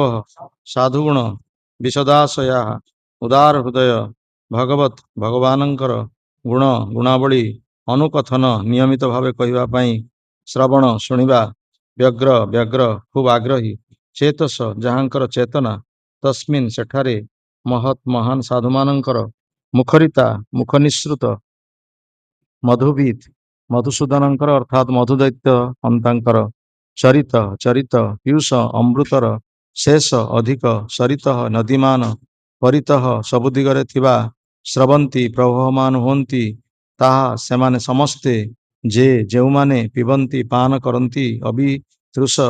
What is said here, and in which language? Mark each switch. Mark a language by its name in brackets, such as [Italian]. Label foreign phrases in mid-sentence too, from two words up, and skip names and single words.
[Odia] ସାଧୁଗୁଣ ବିଶଦାଶୟା ଉଦାର ହୃଦୟ ଭଗବତ ଭଗବାନଙ୍କର ଗୁଣ ଗୁଣାବଳୀ ଅନୁକଥନ ନିୟମିତ ଭାବେ କହିବା ପାଇଁ ଶ୍ରବଣ ଶୁଣିବା ବ୍ୟଗ୍ର ବ୍ୟଗ୍ର ଖୁବ୍ ଆଗ୍ରହୀ ଚେତସ ଯାହାଙ୍କର ଚେତନା ତସ୍ମିନ୍ ସେଠାରେ ମହତ ମହାନ ସାଧୁମାନଙ୍କର ମୁଖରିତା ମୁଖ ନିସୃତ मधुवित मधुसूदनଙ୍କର ଅର୍ଥାତ୍ ମଧୁଦୈତ୍ୟ ଅନ୍ତାଙ୍କର ଚରିତ ଚରିତ ପୀୟୁଷ ଅମୃତର ଶେଷ ଅଧିକ ସରିତ ନଦୀମାନ ପରିତଃ ସବୁ ଦିଗରେ ଥିବା ସ୍ରବନ୍ତୀ ପ୍ରବହମାନ ହୁଅନ୍ତି ତାହା ସେମାନେ ସମସ୍ତେ ଯେ ଯେଉଁମାନେ ପିବନ୍ତି ପାନ କରନ୍ତି ଅବିତୃଷ